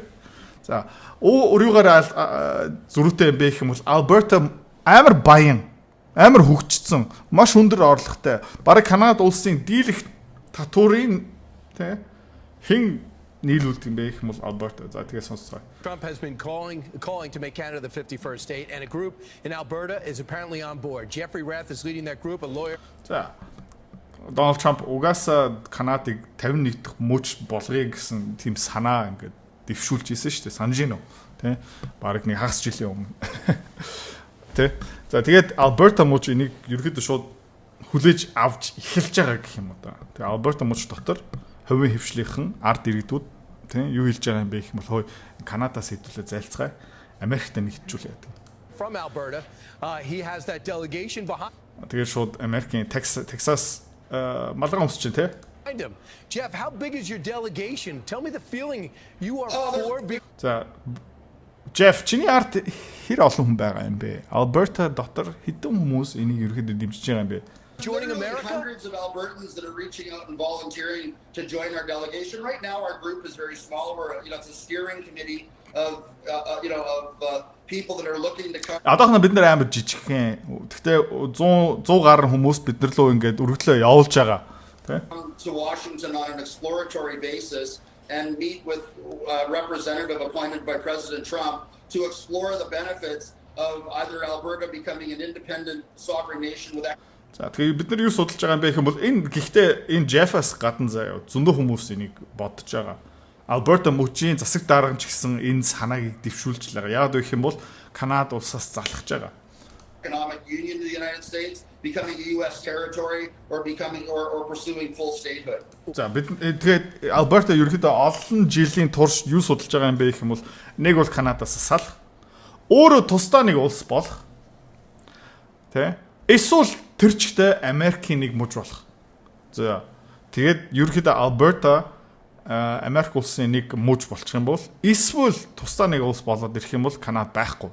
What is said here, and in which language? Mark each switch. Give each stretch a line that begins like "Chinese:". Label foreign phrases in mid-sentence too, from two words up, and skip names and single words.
Mongolian: За өөрийгөө зөрүүтэй юм бэ гэх юм бол Alberta амар баян, амар хөгжсөн, маш өндөр орлоготой. Бараг Канада улсын дийлэх татварын тэ хэн нийлүүлдэг юм бэ гэх юм бол Alberta. За тэгээ сонсцгоо.
English: Trump has been calling to make Canada the 51st state, and a group in Alberta is apparently on board. Jeffrey Rath is leading that group, a lawyer.
Mongolian: За Donald Trump угаасаа Канадыг 51 дахь муж болгоё гэсэн тийм санаа ингээд дэвшүүлж ийсэн шүү дээ. Санаж гинөө. Тэ? Бараг нэг хагас жилийн өмнө. Тэ? За тэгээд Alberta муж энийг ерөөдөө шууд хүлээж авч эхэлж байгаа гэх юм уу да. Тэгээ Alberta муж дотор хувийн хвшлийнхэн ард иргэдүүд тэ юу хэлж байгаа юм бэ гэх юм бол хой Канадаас хэдүүлээ зайлцгаая. Америкт нэгтжүүлээ гэдэг.
English: From Alberta, he has that delegation behind.
Mongolian: Тэгээд шууд Америкийн Texas малгай өмсч чинь тэ?
English: Jeff, how big is your delegation? Tell me the feeling you are for.
Mongolian: За Jeff, чиний арт хэр олон хүн байгаа юм бэ? Alberta дотор хэдэн хүмүүс энийг ерөөдөө дэмжиж байгаа юм бэ?
English: Joining America? Hundreds of Albertans that are reaching out and volunteering to join our delegation. Right now, our group is very small. It's a steering committee of people that are looking to come.
Mongolian: Одоохоно бид нэр амар жижигхэн. Гэхдээ 100 гаруй хүмүүс бид нар лөө ингээд өргөдлөө явуулж байгаа.
English: To Washington on an exploratory basis and meet with a representative appointed by President Trump to explore the benefits of either Alberta becoming an independent sovereign nation with.
Mongolian: За тэгээ бид нар юу судалж байгаа юм бэ гэх юм бол энэ гэхдээ энэ Jeff-аас гадна заяа зөндөө хүмүүс энийг бодож байгаа. Alberta мужийн засаг дарга ч гэсэн энэ санааг дэвшүүлж байгаа. Яг гэх юм бол Канада улсаас залхаж байгаа.
English: Economic union to the United States, becoming a US territory or becoming or pursuing full statehood.
Mongolian: За бид тэгээд Alberta ерөөдөө олон жилийн турш юу судалж байгаа юм бэ гэх юм бол нэг бол Канадаас салах, өөрөө тусдаа нэг улс болох. Тэ? Эсвэл тэрчтэй Америкийн нэг муж болох. За тэгээд ерөөдөө Alberta Америк улсын нэг муж болчих юм бол эсвэл тусдаа нэг улс болоод ирэх юм бол Канада байхгүй.